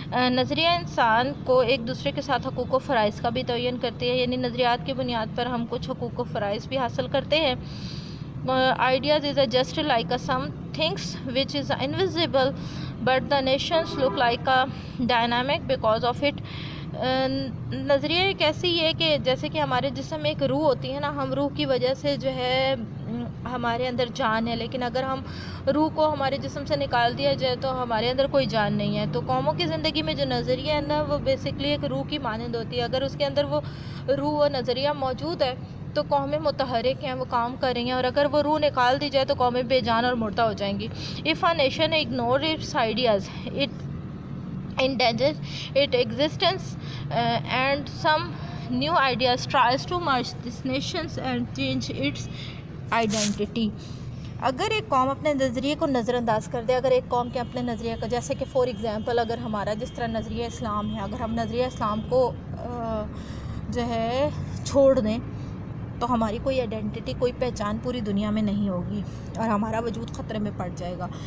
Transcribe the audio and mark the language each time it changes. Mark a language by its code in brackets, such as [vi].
[ur] نظریہ انسان کو ایک دوسرے کے ساتھ حقوق و فرائض کا بھی تعین کرتی ہے. یعنی نظریات کی بنیاد پر ہم کچھ حقوق و فرائض بھی حاصل کرتے ہیں. [en] ideas is just like some things which is invisible, but the nations look like a dynamic because of it. [ur] نظریہ ایک ایسی ہے کہ جیسے کہ ہمارے جسم میں ایک روح ہوتی ہے نا، ہم روح کی وجہ سے جو ہے ہمارے اندر جان ہے، لیکن اگر ہم روح کو ہمارے جسم سے نکال دیا جائے تو ہمارے اندر کوئی جان نہیں ہے. تو قوموں کی زندگی میں جو نظریہ ہے نا وہ بیسکلی ایک روح کی مانند ہوتی ہے. اگر اس کے اندر وہ روح و نظریہ موجود ہے تو قومیں متحرک ہیں، وہ کام کر رہی ہیں، اور اگر وہ روح نکال دی جائے تو قومیں بے جان اور مردہ ہو جائیں گی. [en] If a nation ignore its ideas, it endangers its existence, and some new ideas tries to merge these nations and change its identity. [ur] اگر ایک قوم اپنے نظریے کو نظر انداز کر دے، اگر ایک قوم کے اپنے نظریے کو، جیسے کہ فور ایگزامپل اگر ہمارا جس طرح نظریہ اسلام ہے، اگر ہم نظریہ اسلام کو جو ہے چھوڑ دیں تو ہماری کوئی آئیڈینٹی، کوئی پہچان پوری دنیا میں نہیں ہوگی اور ہمارا وجود خطرے میں پڑ جائے گا.